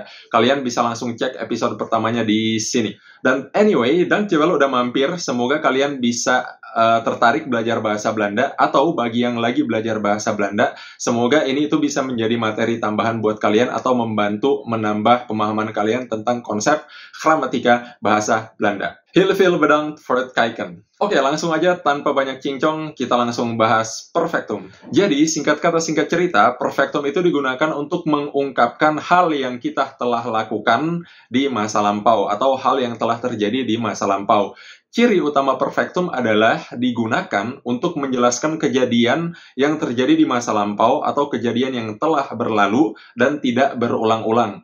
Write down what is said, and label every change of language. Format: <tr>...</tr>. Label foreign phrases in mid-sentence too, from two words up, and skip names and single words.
<id>Kalian bisa langsung cek episode pertamanya di sini. Dan anyway, dankjewel udah mampir. Semoga kalian bisa tertarik belajar bahasa Belanda, atau bagi yang lagi belajar bahasa Belanda, semoga ini itu bisa menjadi materi tambahan buat kalian atau membantu menambah pemahaman kalian tentang konsep gramatika bahasa Belanda.</id> <nl>Heel veel bedankt voor het kijken.</nl> <id>Oke, langsung aja tanpa banyak cincong, kita langsung bahas perfectum. Jadi, singkat kata singkat cerita, perfectum itu digunakan untuk mengungkapkan hal yang kita telah lakukan di masa lampau atau hal yang telah terjadi di masa lampau. Ciri utama perfectum adalah digunakan untuk menjelaskan kejadian yang terjadi di masa lampau atau kejadian yang telah berlalu dan tidak berulang-ulang.</id>